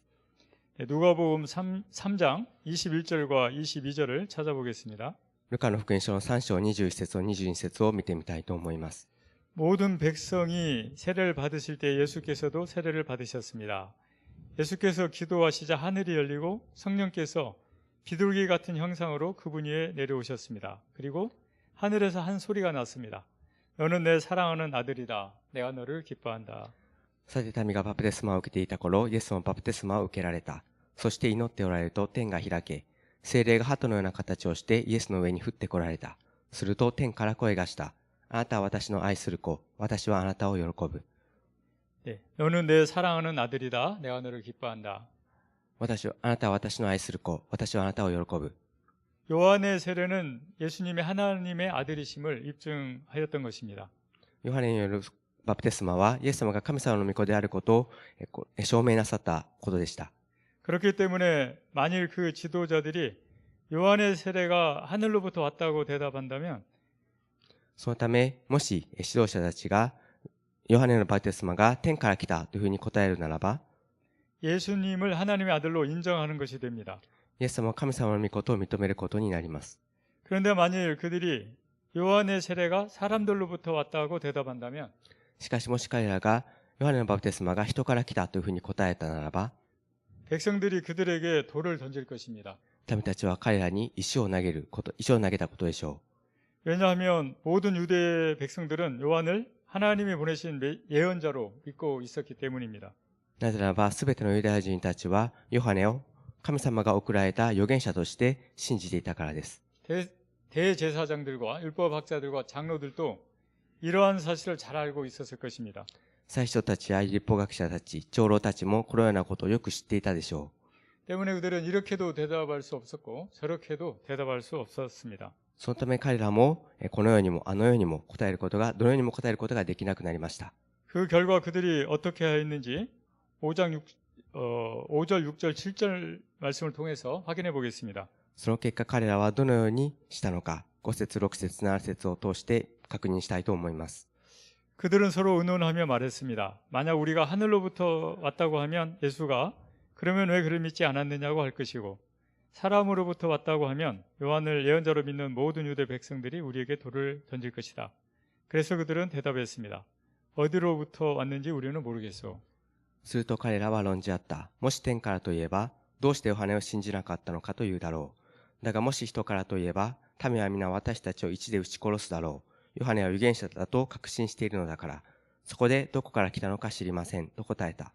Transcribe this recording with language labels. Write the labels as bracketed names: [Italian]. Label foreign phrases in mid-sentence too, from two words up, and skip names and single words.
[Korean] 누가복음 3장 21절과 22절을 찾아보겠습니다. [Japanese] ルカの福音書の3章21節と22節を見てみたいと思います。 [Korean] 모든 백성이 세례를 받으실 때 예수께서도 세례를 받으셨습니다. 예수께서 기도하시자 하늘이 열리고 성령께서 비둘기 같은 형상으로 그분 위에 내려오셨습니다. 그리고 하늘에서 한 소리가 났습니다. 너는 내 사랑하는 아들이다. 내가 너를 기뻐한다. [Japanese] さて民がバプテスマを受けていた頃、イエスもバプテスマを受けられた。そして祈っておられると天が開け、聖霊が鳩のような形をしてイエスの上に降ってこられた。すると天から声がした。あなたは私の愛する子、私はあなたを喜ぶ。 [Korean] 네, 너는 내 사랑하는 아들이다. 내가 너를 기뻐한다. [Japanese] あなたは私の愛する子、私はあなたを喜ぶ。 [Korean] 요한의 세례는 예수님이 하나님의 아들이심을 입증하였던 것입니다. [Japanese] ヨハネによるバプテスマはイエス様が神様の御子であることを証明なさったことでした。 [Korean] 그렇기 때문에 만일 그 지도자들이 요한의 세례가 하늘로부터 왔다고 대답한다면 [Japanese] そのため、もし指導者たちがヨハネのバプテスマが天から来たというふうに答えるならば、 [Korean] 예수님을 하나님의 아들로 인정하는 것이 됩니다. [Japanese] イエス様は神様の御子と認めることになります。 [Korean] 그런데 만일 그들이 요한의 세례가 사람들로부터 왔다고 대답한다면 [Japanese] しかしもし彼らがヨハネのバプテスマが人から来たというふうに答えたならば、 [Korean] 백성들이 그들에게 돌을 던질 것입니다. [Japanese] 民たちは彼らに石を投げたことでしょ [Korean] 왜냐하면 모든 유대 백성들은 요한을 하나님이 보내신 예언자로 믿고 있었기 때문입니다. [Japanese] う。なぜならば、すべてのユダヤ人たちはヨハネを神様が送られた預言者として信じていたからです。 [Korean] 대제사장들과 율법학자들과 장로들도 이러한 사실을 잘 알고 있었을 것입니다. [Japanese] 祭司長たちや律法学者たち、長老たちもこのようなことをよく知っていたでしょ [Korean] 때문에 그들은 이렇게도 대답할 수 없었고 저렇게도 대답할 수 없었습니다. [Japanese] う。そのため彼らもこのようにもあのようにも答えることが、どのようにも答えることができなくなりました。 [Korean] 그 결과 그들이 어떻게 하였는지 5절, 6절, 7절 말씀을 통해서 확인해 보겠습니다. [Japanese] その結果彼らはどのようにしたのか、5節、6節、7節を通して確認したいと思います。 [Korean] 그들은 서로 의논하며 말했습니다. 만약 우리가 하늘로부터 왔다고 하면 예수가 그러면 왜 그를 믿지 않았느냐고 할 것이고 사람으로부터 왔다고 하면 요한을 예언자로 믿는 모든 유대 백성들이 우리에게 돌을 던질 것이다. 그래서 그들은 대답했습니다. 어디로부터 왔는지 우리는 모르겠소. [Japanese] すると彼らは論じ合った。もし天からといえば、どうしてヨハネを信じなかったのかというだろう。だがもし人からといえば、民は皆私たちを一で撃ち殺すだろう。ヨハネは預言者だと確信しているのだから、そこでどこから来たのか知りませんと答えた。